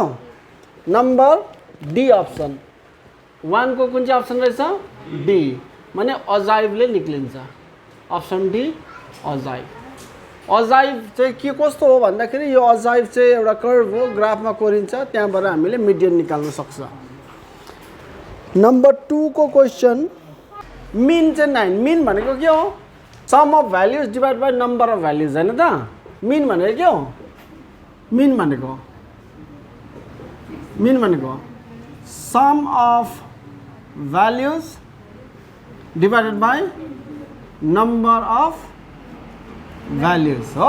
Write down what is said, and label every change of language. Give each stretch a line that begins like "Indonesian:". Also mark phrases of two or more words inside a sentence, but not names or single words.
Nepali: नंबर डी अप्सन 1 को कुन चाहिँ अप्सन रहेछ? डी। माने अजाइभले निक्लिन्छ।
English: option D ogive.
Nepali: अजाइभ चाहिँ के कस्तो हो भन्दाखेरि यो अजाइभ चाहिँ एउटा कर्व हो, ग्राफमा कोरिन्छ, त्यहाँबाट हामीले मिडियन निकाल्न सक्छ। नंबर 2 को क्वेश्चन मीन चाहिँ 9। मीन भनेको के हो?
English: sum of values divide by number of values
Nepali: हैन त? मीन भनेको के हो? मीन भनेको
English: sum of values divided by number of values
Nepali: हो।